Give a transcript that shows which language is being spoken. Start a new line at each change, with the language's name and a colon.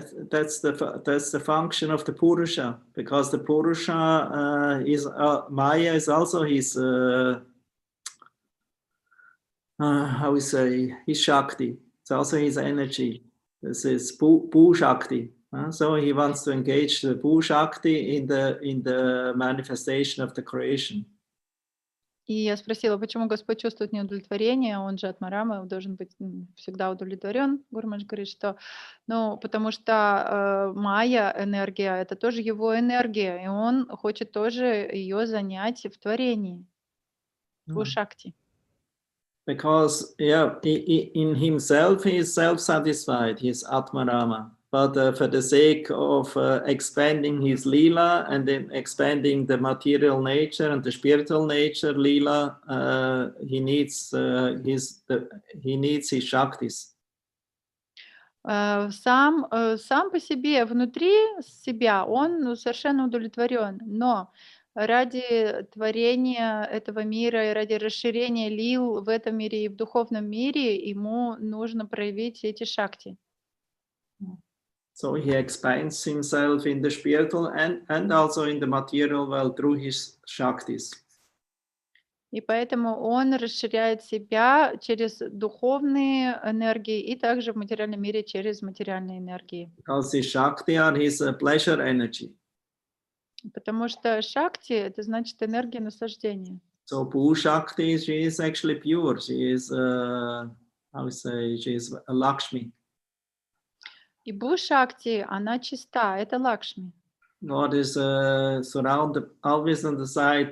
English: That's the function of the Purusha, because the Purusha is Maya is also his how we say, his Shakti. It's also his energy. This is Pu Shakti. So he wants to engage the Pu Shakti in the manifestation of the creation.
Russian: И я спросила, почему Господь чувствует неудовлетворение, он же Атмарама, должен быть всегда удовлетворен. Гуру Махарадж говорит, что, ну, потому что майя энергия, это тоже его энергия, и он хочет тоже ее занять в творении, в Шакти.
English: Because yeah, in himself he is self-satisfied, he is Atmarama. But for the sake of expanding his lila and then expanding the material nature and the spiritual nature lila, he needs his shaktis.
Russian: Сам по себе, внутри себя, он совершенно удовлетворен, но ради творения этого мира и ради расширения лил в этом мире и в духовном мире ему нужно проявить эти шакти.
English: So he expands himself in the spiritual and also in the material world through his shaktis.
Russian: И поэтому он расширяет себя через духовные энергии и также в материальном мире через материальные энергии.
English: Because his shakti are his pleasure energy.
Russian: Потому что шакти — это значит энергия наслаждения.
English: So Pu Shakti, she is actually pure. She is, how we say, she is a Lakshmi.
Russian: И Бу-шакти, она чиста, это Лакшми.
English: God is surrounded, always on the side.